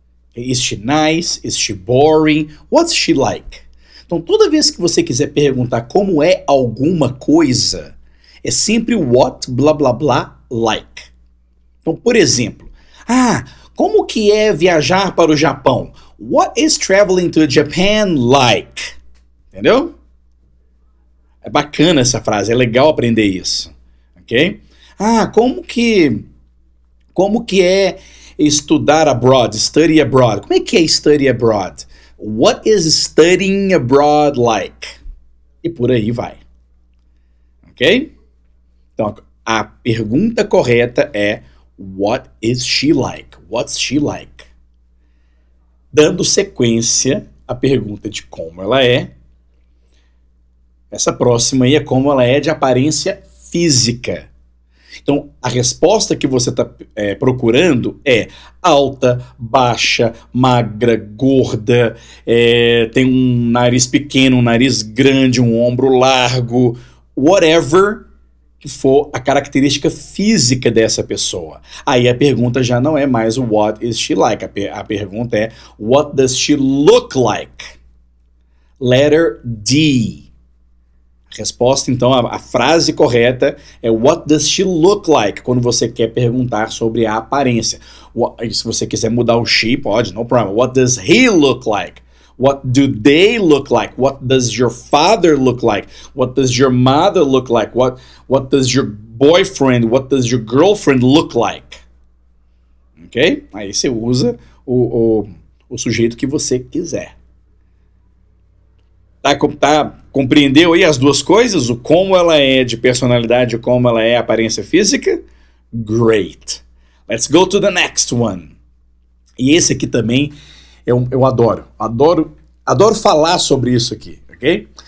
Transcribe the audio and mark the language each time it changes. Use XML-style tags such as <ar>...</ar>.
<en>Okay, is she nice? Is she boring? What's she like?</en> <pt>Então, toda vez que você quiser perguntar como é alguma coisa, é sempre what, blá, blá, blá, like. Então, por exemplo, como que é viajar para o Japão?</pt> <en>What is traveling to Japan like?</en> <pt>Entendeu? É bacana essa frase, é legal aprender isso. Ok? Como que é estudar</pt> <en>abroad, study abroad?</en> <pt>Como é que é</pt> <en>study abroad? What is studying abroad like?</en> <pt>E por aí vai. Ok? Então, a pergunta correta é</pt> <en>what is she like? What's she like?</en> <pt>Dando sequência à pergunta de como ela é, essa próxima aí é como ela é de aparência física. Então, a resposta que você está procurando é alta, baixa, magra, gorda, tem um nariz pequeno, um nariz grande, um ombro largo, whatever que for a característica física dessa pessoa. Aí a pergunta já não é mais</pt> <en>what is she like,</en> <pt>a pergunta é</pt> <en>what does she look like? Letter D.</en> <pt>A resposta, então, a frase correta é</pt> <en>what does she look like,</en> <pt>quando você quer perguntar sobre a aparência. Se você quiser mudar o she, pode,</pt> <en>no problem. What does he look like? What do they look like? What does your father look like? What does your mother look like? What does your boyfriend, what does your girlfriend look like? Ok?</en> <pt>Aí você usa o sujeito que você quiser. Compreendeu aí as duas coisas? O como ela é de personalidade e como ela é aparência física? Great.</pt> <en>Let's go to the next one.</en> <pt>E esse aqui também eu adoro falar sobre isso aqui, ok?</pt>